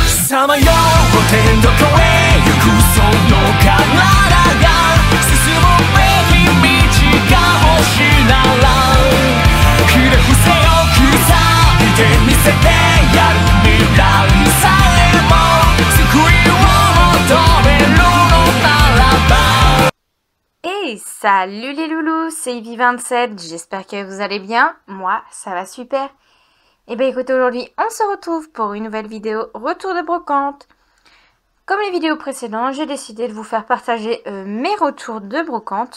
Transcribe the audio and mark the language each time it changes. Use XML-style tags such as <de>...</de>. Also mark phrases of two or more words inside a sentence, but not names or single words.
<ja>さまよ天どこへ行くその体が進むべき道が星ならひれ伏せよ刻いてみせてやる未来さえも救いを求めるのならば。</ja> <fr>Hey, salut les loulous, c'est Ivy27, j'espère que vous allez bien, moi ça va super. Et bien écoutez, aujourd'hui on se retrouve pour une nouvelle vidéo retour de brocante. Comme les vidéos précédentes, j'ai décidé de vous faire partager mes retours de brocante.</fr>